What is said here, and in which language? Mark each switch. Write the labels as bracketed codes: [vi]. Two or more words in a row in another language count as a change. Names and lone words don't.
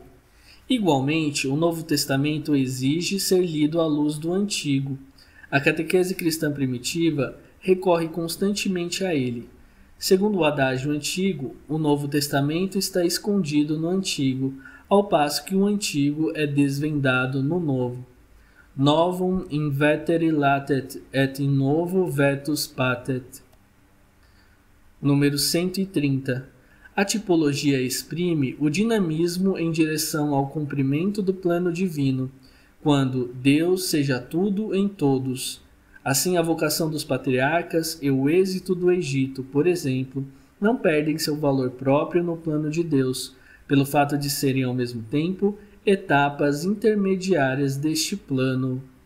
[pt] Igualmente, o Novo Testamento exige ser lido à luz do Antigo. A catequese cristã primitiva recorre constantemente a ele. Segundo o adágio antigo, o Novo Testamento está escondido no Antigo, ao passo que o Antigo é desvendado no Novo. [la] Novum in vetere latet et in novo vetus patet. [pt] Número 130. A tipologia exprime o dinamismo em direção ao cumprimento do plano divino, quando Deus seja tudo em todos. Assim, a vocação dos patriarcas e o êxito do Egito, por exemplo, não perdem seu valor próprio no plano de Deus, pelo fato de serem ao mesmo tempo etapas intermediárias deste plano.